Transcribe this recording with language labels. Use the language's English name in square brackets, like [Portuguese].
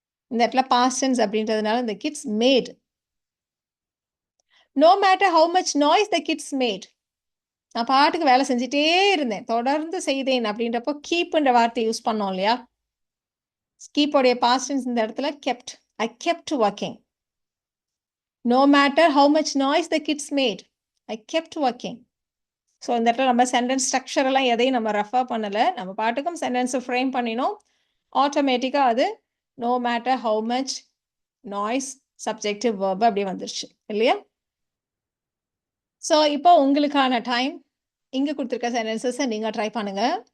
[Tamil] இந்த இடத்துல past tense அப்படின்றதுனால இந்த kids mat. [English] No matter how much noise the kids made. [Tamil] நான் பாட்டுக்கு வேலை செஞ்சுட்டே இருந்தேன், தொடர்ந்து செய்தேன் அப்படின்றப்போ கீப்ன்ற வார்த்தை யூஸ் பண்ணோம் இல்லையா? கீப்போடைய பாஸ்ட் டென்ஸ் இந்த இடத்துல kept. [English] I kept working. No matter how much noise the kids made, I kept working. [Tamil] So இந்த இடத்துல நம்ம சென்டென்ஸ் ஸ்ட்ரக்சர் எல்லாம் எதையும் நம்ம ரெஃபர் பண்ணலை. நம்ம பாட்டுக்கும் சென்டென்ஸை ஃப்ரேம் பண்ணினோம். ஆட்டோமேட்டிக்காக அது [English] no matter how much noise [Tamil] subjective verb அப்படியே வந்துருச்சு இல்லையா? ஸோ இப்போ உங்களுக்கான டைம். இங்கே கொடுத்துருக்க சென்டென்சஸை நீங்கள் ட்ரை பண்ணுங்க.